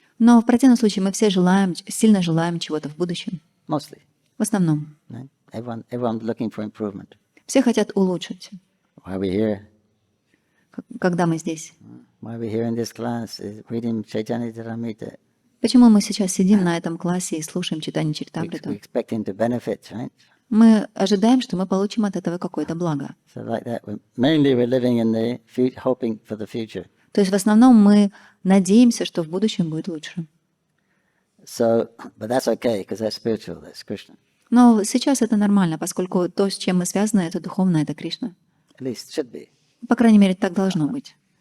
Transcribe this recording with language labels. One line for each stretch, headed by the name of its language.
Russian: Но в противном случае мы все желаем, сильно желаем чего-то в будущем.
English: mostly.
Russian: В основном.
English: Right? Everyone's looking for improvement.
Russian: Все хотят улучшить.
English: Why are we here?
Russian: Когда мы здесь?
English: Why are we here in this class? Is reading Caitanya-charitamrita.
Russian: Почему мы сейчас сидим на этом классе и слушаем Читание-чаритамриту?
English: We're expecting to benefit, right?
Russian: Мы ожидаем, что мы получим от этого какое-то благо.
English: So like that, mainly we're living in the hoping for the future.
Russian: То есть в основном мы надеемся, что в будущем будет лучше.
English: So, but that's okay, because that's spiritual, that's Krishna.
Russian: Но сейчас это нормально, поскольку то, с чем мы связаны, это духовно, это Кришна.
English: At least it should be.
Russian: По крайней мере, так должно быть.